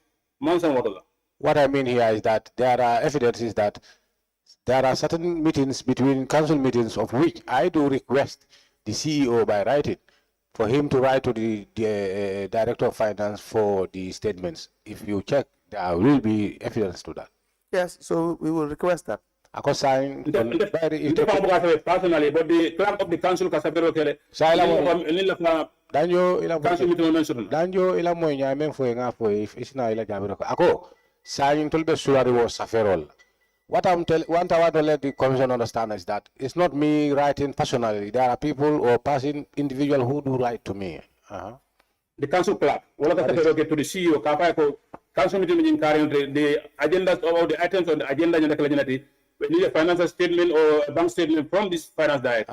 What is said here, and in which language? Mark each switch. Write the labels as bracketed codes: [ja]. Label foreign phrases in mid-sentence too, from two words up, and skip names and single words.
[en] What I mean here is that there are evidences that there are certain meetings between council meetings of which I do request the CEO by writing for him to write to the director of finance for the statements. If you check, there will be evidence to that. Yes, so we will request that. Personally, but the clerk of the council Danjo ila mo nyame fo nga fo if isna ila jabiro ako saying tolbe sulari was saferol. What I want to let the commission understand is that it's not me writing personally. There are people or person individual who do write to me. The council clerk, to the CEO, council meeting carrying the agendas or the items on the agenda we need a financial statement or a bank statement from this finance director.